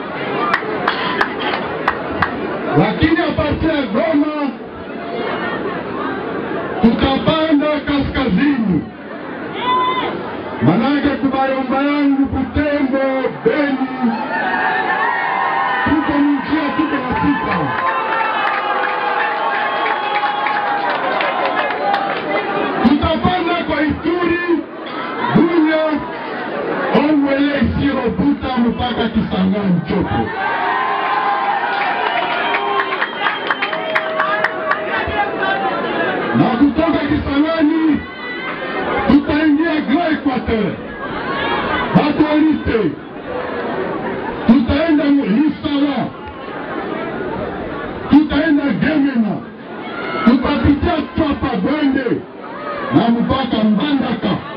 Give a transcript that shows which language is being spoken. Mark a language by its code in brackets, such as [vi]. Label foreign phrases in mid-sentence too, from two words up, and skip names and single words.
[sw] lakini apartia Goma tutapanda kaskazini, manake kubayomba yangu Butembo, Beni, tuko njia, tuko nafika. Tutapanda kwa Ituri, Bunya, Ongwele, Isiro, Buta mpaka Kisangani Chopo. Na kutoka Kisangani tutaingia Grand Equateur, Bakolite, tutaenda Lisala, tutaenda Gemena, tutapitia Twapa Bwende na mpaka Mbandaka.